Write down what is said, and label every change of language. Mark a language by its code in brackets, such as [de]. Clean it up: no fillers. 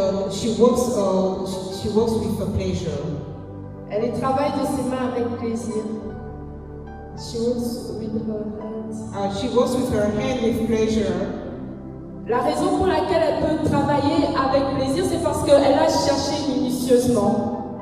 [en] she works with pleasure. [fr] Elle les travaille de ses mains avec plaisir. [en] She works with her hands. She works with her hand with pleasure. [fr] La raison pour laquelle elle peut travailler avec plaisir, c'est parce qu'elle a cherché minutieusement.